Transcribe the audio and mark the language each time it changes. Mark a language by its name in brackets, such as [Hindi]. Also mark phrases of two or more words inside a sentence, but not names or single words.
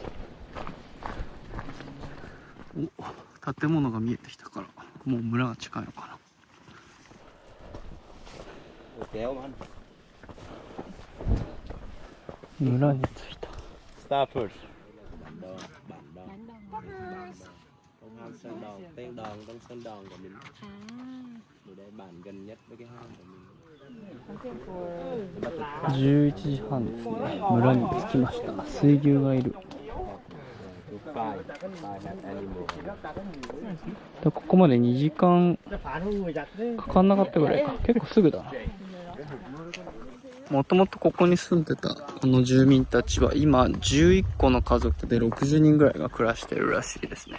[Japanese] お、建物が見えてきたからもう村が近いのかな。村に着いた。 [English] Star Fruit. [Vietnamese] Hang Sơn Đòn, tên Đòn, Đông Sơn Đòn của mình. Ở đây bản gần nhất với cái hang của mình. [Japanese] 11 時半ですね。村に着きました。水牛がいる。でここまで2時間かかんなかったぐらいか。結構すぐだな。もともとここに住んでたこの住民たちは今11個の家族で60人ぐらいが暮らしてるらしいですね。